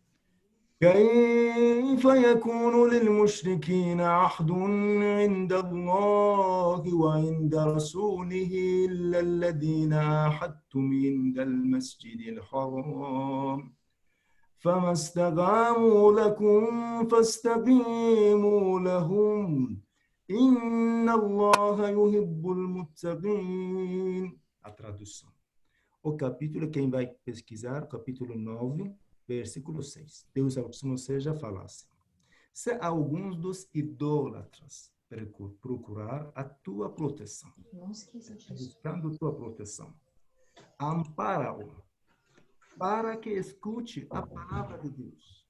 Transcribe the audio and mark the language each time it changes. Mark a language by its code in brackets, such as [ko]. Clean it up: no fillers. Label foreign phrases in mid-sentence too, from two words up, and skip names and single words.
[ar] كيف يكون للمشركين عهد عند الله وعند رسوله إلا الذين عاهدتم عند المسجد الحرام فما استقاموا لكم فاستقيموا لهم إن الله يحب المتقين. [pt] A tradução. O capítulo, quem vai pesquisar, capítulo 9, versículo 6. Deus Altíssimo seja fala assim: se alguns dos idólatras procurar a tua proteção, buscando tua proteção, ampara-o para que escute a palavra de Deus.